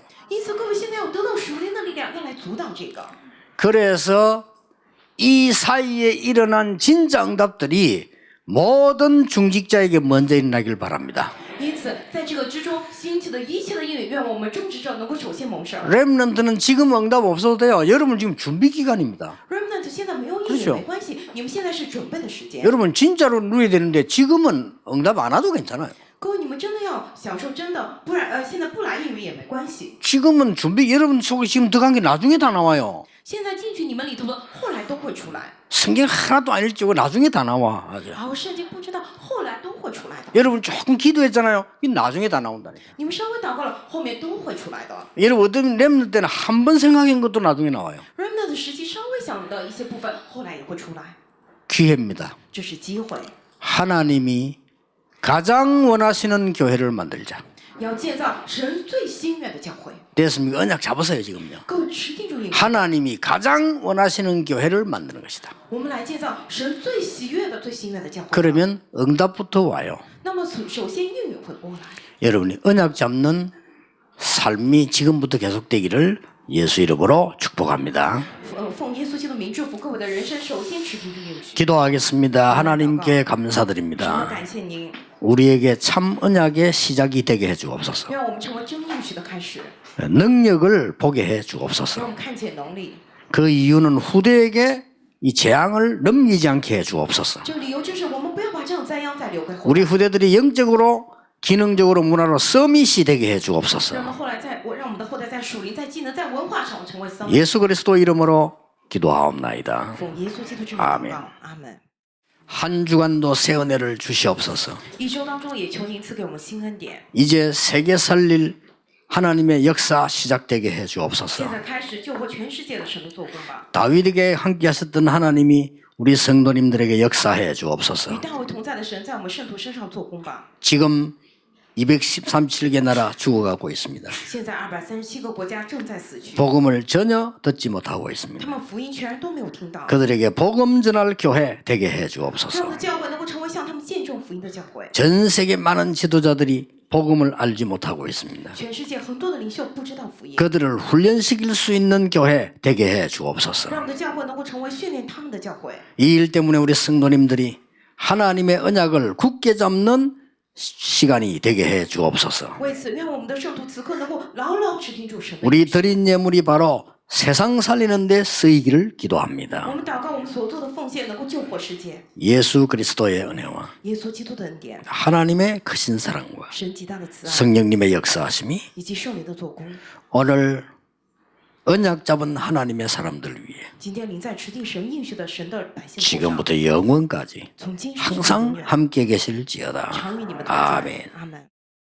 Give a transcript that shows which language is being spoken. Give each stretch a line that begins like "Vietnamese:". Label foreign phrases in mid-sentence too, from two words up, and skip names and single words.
Chinese: 因此，各位现在要得到属灵的力量，要来阻挡这个。
Korean: 그래서 이 사이에 일어난 진짜 응답들이 모든 중직자에게 먼저 일어나길 바랍니다.
Chinese: 因此，在这个之中兴起的一切的应允，愿我们种植者能够首先蒙受。
Korean: 렘넌트는 지금 응답 없어도 돼요. 여러분 지금 준비 기간입니다.
Chinese: Remnant 现在没有应允
Korean: 그렇죠
Chinese: 没关系，你们现在是准备的时间。
Korean: 여러분 진짜로 누려야 되는데 지금은 응답 안 와도 괜찮아요.
Chinese: 各位，你们真的要享受真的，不然现在不来应允也没关系。
Korean: 지금은 준비 여러분 속에 지금 들어간 게 나중에 다 나와요.
Chinese: 现在进去你们里头的，后来都会出来。
Korean: 성경 하나도 안 읽지고 나중에 다 나와. 아주.
Chinese: 然后圣经不知道，后来都会出来的。
Korean: 여러분 조금 기도했잖아요. 이 나중에 다 나온다니까.
Chinese: 你们稍微祷告了，后面都会出来的。
Korean: 여러분 어떤 렘넌트 때는 한 번 생각한 것도 나중에 나와요.
Chinese: Remnant 时期稍微想的一些部分，后来也会出来，
Korean: 기회입니다.
Chinese: 这是机会。
Korean: 하나님이 가장 원하시는 교회를 만들자.
Chinese: 要建造神最心愿的教会。
Korean: 됐습니까? 언약 잡으세요 지금요.
Chinese: 各位持定住应许，
Korean: 하나님이 가장 원하시는 교회를 만드는 것이다.
Chinese: 我们来建造神最喜悦的、最心愿的教会。
Korean: 그러면 응답부터 와요.
Chinese: 那么首先应允会过来。
Korean: 여러분이 언약 잡는 삶이 지금부터 계속되기를 예수 이름으로 축복합니다.
Chinese: 奉耶稣基督名祝福各位的人生，首先持定住应许。
Korean: 기도하겠습니다. 하나님께
Chinese: 神，
Korean: 감사드립니다.
Chinese: 感谢您，
Korean: 우리에게 참 언약의 시작이 되게 해 주옵소서.
Chinese: 让我们成为真应许的开始，
Korean: 능력을 보게 해
Chinese: 让
Korean: 주옵소서.
Chinese: 我们看见能力。
Korean: 그 이유는 후대에게 이 재앙을 넘기지 않게 해 주옵소서.
Chinese: 这个理由就是我们不要把这样灾殃再留给后代，
Korean: 우리 후대들이 영적으로 기능적으로 문화로 서밋이 되게 해
Chinese: 让我
Korean: 주옵소서.
Chinese: 们后来让我们的后代在属灵、在技能、在文化上成为僧。
Korean: 예수 그리스도 이름으로 기도하옵나이다.
Chinese: 奉耶稣基督之名祷
Korean: 아멘
Chinese: 告，阿门。
Korean: 한 주간도 새 은혜를 주시옵소서.
Chinese: 一周当中也求您赐给我们新恩典。
Korean: 이제 세계 살릴 하나님의 역사 시작되게 해 주옵소서.
Chinese: 现在开始救活全世界的神的做工吧。
Korean: 다윗에게 함께 하셨던 하나님이 우리 성도님들에게 역사해 주옵소서.
Chinese: 与大卫同在的神在我们圣徒身上做工吧。
Korean: 지금 237개 나라 죽어가고 있습니다.
Chinese: 现在237个国家正在死去，
Korean: 복음을 전혀 듣지 못하고
Chinese: 他
Korean: 있습니다.
Chinese: 们福音全然都没有听到。
Korean: 그들에게 복음 전할 교회 되게 해
Chinese: 让我
Korean: 주옵소서.
Chinese: 们的教会能够成为向他们见证福音的教会。
Korean: 전 세계 많은 지도자들이 복음을 알지 못하고 있습니다.
Chinese: 全世界很多的领袖不知道福音，
Korean: 그들을 훈련시킬 수 있는 교회 되게 해 주옵소서.
Chinese: 让我们的教会能够成为训练他们的教会。
Korean: 이 일 때문에 우리 성도님들이 하나님의 언약을 굳게 잡는 시간이 되게 해 주옵소서.
Chinese: 为此，愿我们的圣徒此刻能够牢牢持定住神的
Korean: 우리
Chinese: 应许。
Korean: 드린 예물이 바로 세상 살리는 데 쓰이기를
Chinese: 我
Korean: 기도합니다.
Chinese: 们祷告，我们所做的奉献能够救活世界。
Korean: 예수 그리스도의 은혜와
Chinese: 耶稣基督的恩典，
Korean: 하나님의 크신 사랑과
Chinese: 神极大的慈爱，
Korean: 성령님의 역사하심이
Chinese: 以及圣灵的做工。
Korean: 오늘 언약 잡은 하나님의 사람들 위해
Chinese: 今天临在持定神应许的神的百姓头上，
Korean: 지금부터 영원까지
Chinese: 从今时直到
Korean: 항상
Chinese: 永远，
Korean: 함께 계실지어다.
Chinese: 常与你们同在。
Korean: 아멘.
Chinese: 阿门。